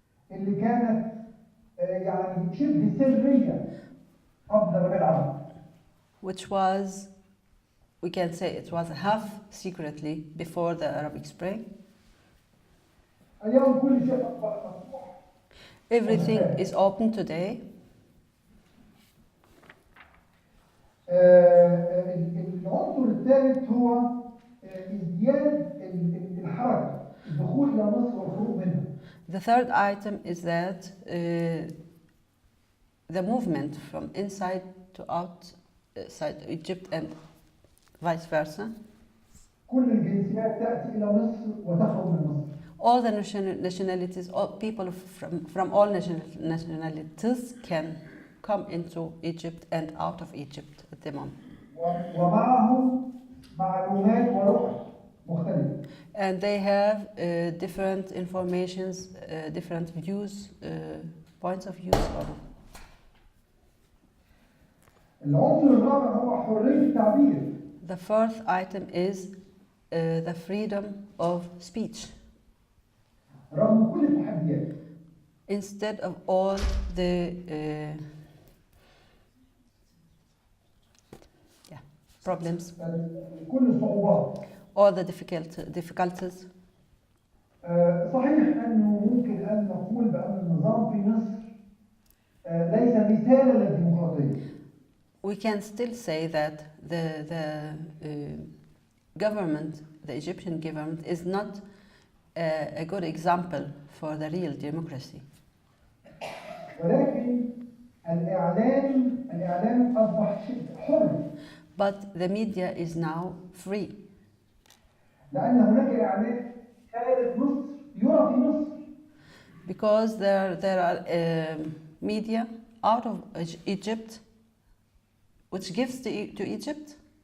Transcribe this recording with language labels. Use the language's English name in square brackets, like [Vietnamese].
[Arabic] اللي كانت يعني شبه سرية قبل الربيع العربي. [English] Which was, we can say it was half secretly before the Arabic Spring. [Arabic] اليوم كل شيء أصبح مفتوح. [English] Everything is open today. [Arabic] العنصر الثالث هو ازدياد الحركة، الدخول إلى مصر والخروج منها. [English] The third item is that the movement from inside to outside Egypt and vice versa. [Arabic] كل الجنسيات تأتي إلى مصر وتخرج من مصر. [English] All the nationalities, all people from all nationalities can come into Egypt and out of Egypt at the moment. [Arabic] ومعهم معلومات ورؤى مختلفة. [English] And they have different informations, different views, points of views. [Arabic] العنصر الرابع هو حرية التعبير. [English] The fourth item is the freedom of speech. [Arabic] رغم كل التحديات. [English] Instead of all the problems, [Arabic] كل الصعوبات. [English] all the difficulties. [Arabic] صحيح أنه ممكن أن نقول بأن النظام في مصر ليس مثالا للديمقراطية. [English] We can still say that the government, the Egyptian government, is not a good example for the real democracy. [Arabic] ولكن الإعلام أصبح حر. [English] But the media is now free. [Arabic] لأن هناك إعلام خارج مصر يرى في مصر. [English] Because there are media out of Egypt which gives to Egypt.